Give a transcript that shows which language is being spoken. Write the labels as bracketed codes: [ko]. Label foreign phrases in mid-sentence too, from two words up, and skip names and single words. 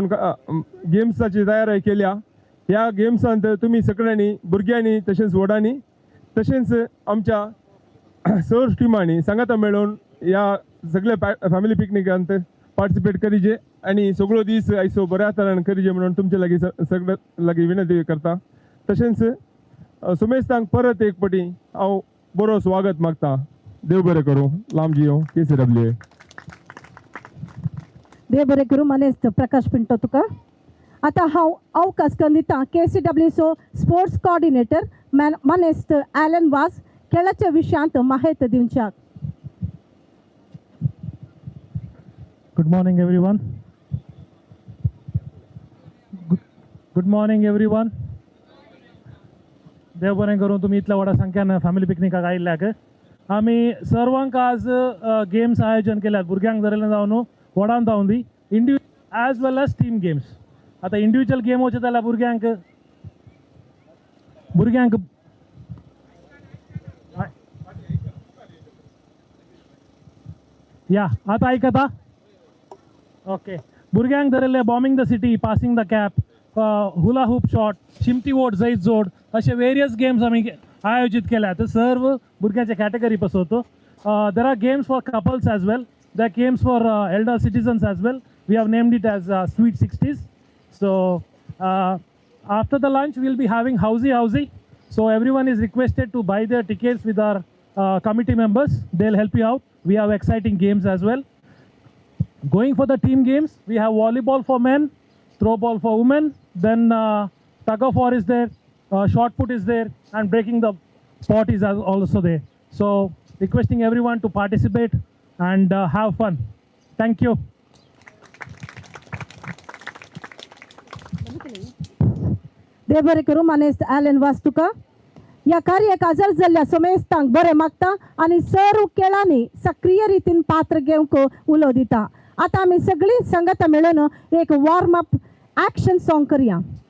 [kok] गेम्साची तयारी केल्या ह्या गेम्सांत तुमी सगळ्यांनी भुरग्यांनी तशेंच व्हडांनी तशेंच आमच्या सर्व टिमांनी सांगाता मेळून ह्या सगळे फॅमिली पिकनिकांत पार्टिसिपेट करीचे आणि सगळो दीस आयसो बऱ्या तरेन करीचे म्हणून तुमचे लागीं सगळ्या लागीं विनंती करता तशेंच सुमेस्तांक परत एक पटी हांव बरो स्वागत मागता देव बरें करूं लांब जियो KCW देव बरें करूं मनेस्त प्रकाश पिंटो तुका आता हांव अवकाश दिता KCW स्पोर्ट्स कोऑर्डिनेटर मनेस्त ॲलन वास खेळाच्या विशयांत माहिती दिवच्याक [en] Good morning, everyone. Good morning, everyone. [kok] देव बरें करूं तुमी इतल्या व्हडा संख्यान फॅमिली पिकनिकाक आयिल्ल्याक आमी सर्वांक आज गेम्स आयोजन केल्यात भुरग्यांक धरलें जावन व्हडान जावन [en] the individual as well as team games [kok] आतां [en] individual game [kok] वचत जाल्यार भुरग्यांक या आतां आयकता ओके भुरग्यांक धरिल्ले [en] bombing the city passing the cap hula hoop [kok] शॉट शिमती वोट जैत जोड असे वेरियस गेम्स आम्ही आयोजित केल्यात सर्व भुरग्यांच्या कॅटेगरी पासत [en] there are games for couples as well there are games for elder citizens as well we have named it as sweet 60s so after the lunch we'll be having housey so everyone is requested to buy their tickets with our committee members. They'll help you out. We have exciting games as well. Going for the team games, we have volleyball for men, throw ball for women, then tug of war is there, shot put is there, and breaking the pot is also there. So requesting everyone to participate and have fun. Thank you. [kok] देव बरें करूं मनेस्त ॲलन वास तुका या कार्याक हजर जाल्ल्या सुमेस्तांक बरें मागता आनी सर्व खेळांनी सक्रिय रितीन पात्र घेवंक उलो दिता आता आमी सगळीं संगत मेळून एक [en] warm up action song [kok] करुया